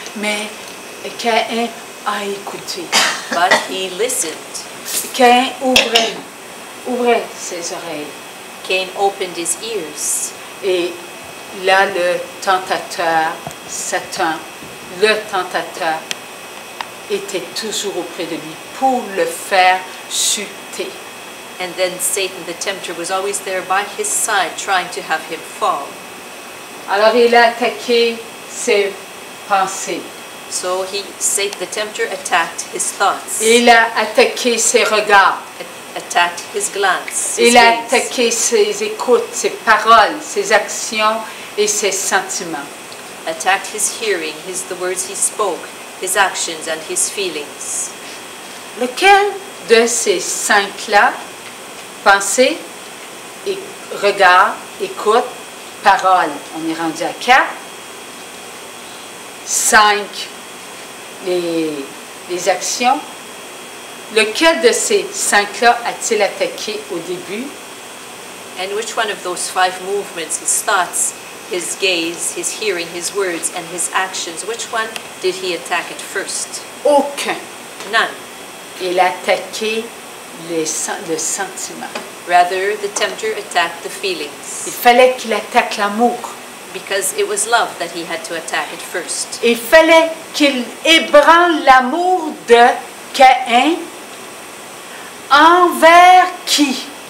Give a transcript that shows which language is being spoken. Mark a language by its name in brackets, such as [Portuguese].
[French] Mais Caïn a écouté. [English] But he listened. [French] Caïn ouvrait ses oreilles. [English] Cain opened his ears. [French] Et là, le tentateur, Satan, le tentateur, était toujours auprès de lui pour le faire chuter. [English] And then Satan, the tempter, was always there by his side, trying to have him fall. [French] Alors il a attaqué ses pensées. [English] So Satan, the tempter, attacked his thoughts. [French] Il a attaqué ses regards. [English] Attacked his glance. His [French] Il a [English] gaze. [French] attaqué ses écoutes, ses paroles, ses actions et ses sentiments. [English] Attacked his hearing, the words he spoke, his actions and his feelings. [French] Lequel de ces cinq-là, pensée, regard, écoute, parole, on est rendu à 4. 5, les actions. Lequel de ces 5-là a-t-il attaqué au début? [English] And which one of those 5 movements, his thoughts, his gaze, his hearing, his words, and his actions, which one did he attack at first? [French] Aucun. [English] None. [French] Il a attaqué le sentiment. [English] Rather, the tempter attacked the feelings. [French] Il fallait qu'il attaque l'amour. [English] Because it was love that he had to attack at first. [French] Il fallait qu'il ébranle l'amour de Caïn envers qui?